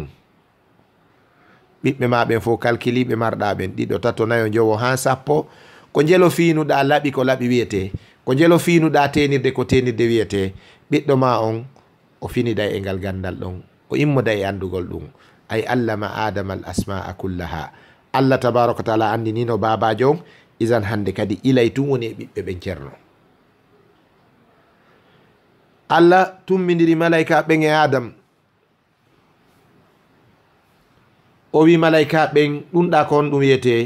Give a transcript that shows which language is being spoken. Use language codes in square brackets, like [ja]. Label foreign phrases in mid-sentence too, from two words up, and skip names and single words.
[ff] ɓiɓɓe ma ɓen fof calculiɓe marɗa ɓen ɗiɗo tato nayo jowo ha sappo, ko jelo finuɗa laɓi ko laɓi wiyete, ko jelo finuɗa tenirde ko tenirde wiyete. ɓiɗɗo ma on o finiday e ngal gandal ɗon, o immoday e andugol ɗum. [ar] ay allama adama al asma'a kullaha. [ff] Allah [ar] tabaraka wa taala [ff] andinino babajo on. Isan hande kadi ilay tum woni e ɓiɓɓe ɓen ceerno. Allah tummidiri malaika ɓen e adam, o wi malaika ɓen ɗumɗa ko on ɗum wiyete.